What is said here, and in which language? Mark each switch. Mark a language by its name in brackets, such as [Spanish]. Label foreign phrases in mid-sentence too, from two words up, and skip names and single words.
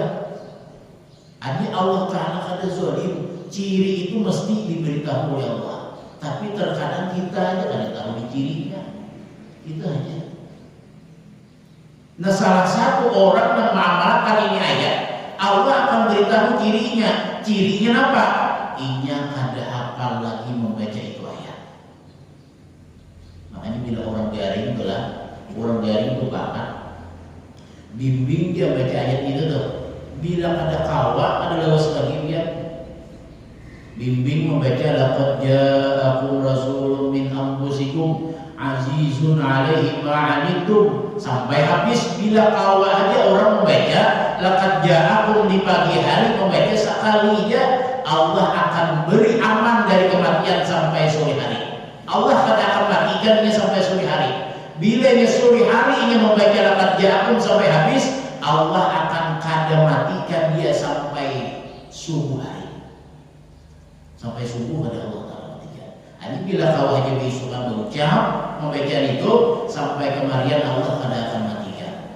[Banjar] Artinya Allah Ta'ala kada zalim. Ciri itu mesti diberitahu oleh Allah. Tapi terkadang kita aja kada tahu di cirinya. Kita aja. [Indonesian] Nah salah satu orang yang mengamalkan ini ayat, Allah akan beritahu cirinya. Cirinya apa? [Banjar] Inya kada hafal lagi membaca itu ayat. Makanya bila orang garing belah, orang garing itu bakat, bimbing dia baca ayat itu tuh. Bila ada kawa, ada lawas lagi dia bimbing membaca [Arabic] لقد جاءكم رسول من أنفسكم عزيز عليه ما عنتم [Banjar] sampai habis. [Indonesian] Bila kawa aja orang membaca [Arabic] لقد جاءكم [Indonesian] di pagi hari membaca sekali aja, Allah akan beri aman dari kematian sampai sore hari. Allah akan matikan dia sampai sore hari. Bila dia sore hari ingin membaca [Arabic] لقد جاءكم [Indonesian] sampai habis, Allah akan matikan dia sampai subuh hari. [Banjar] Sampai subuh ada Allah Ta'ala matikan. Ini bila kau hanya berusaha berucap membaca itu sampai kemarian Allah akan matikan.